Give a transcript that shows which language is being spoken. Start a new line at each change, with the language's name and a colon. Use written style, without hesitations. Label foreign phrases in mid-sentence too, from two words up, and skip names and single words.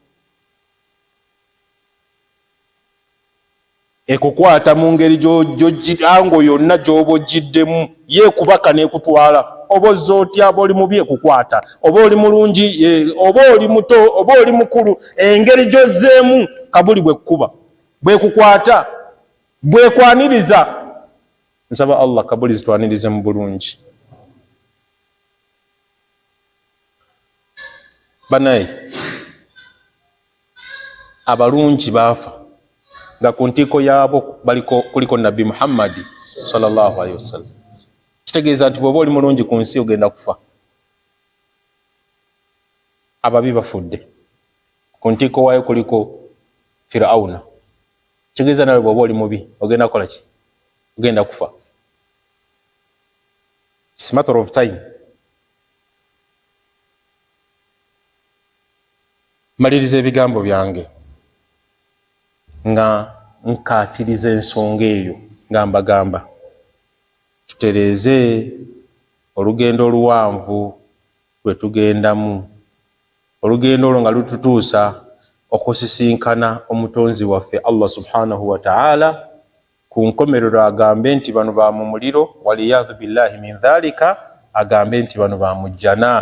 Ganda: ekukwata mu ngeri ango yonna gy'oba ogiddemu yeekubaka n'ekutwala oba ozza otya aba oli mubi ekukwata oba oli mulungi oba oli muto oba oli mukulu engeri gy'ozzeemu kabuli bwekukuba bwekukwata bwekwaniriza nsaba Allah kabuli zitwanirize mu bulungi banaye abalungi baafa nga ku ntiiko yaabo kuliko Nabbi Muhammad
Arabic: صلى الله عليه وسلم
Ganda: kitegeeza nti bw'oba oli mulungi ku nsi ogenda kufa ababi bafudde ku ntiiko waayo kuliko Firauna kitegeeza nawe bw'oba oli mubi ogenda kukola ki ogenda kufa
English: it's a matter of time
Ganda: maliriza ebigambo byange nga nkatiriza ensonga eyo nga mbagamba tutereeze olugendo oluwanvu lwe tugendamu, olugendo olwo nga lututuusa okusisinkana omutonzi waffe Allah
Arabic: سبحانه وتعالى
Ganda: ku nkomerero agambe nti bano ba mu muliro,
Arabic: والعياذ بالله من ذلك,
Ganda: agambe nti bano ba mu jjana.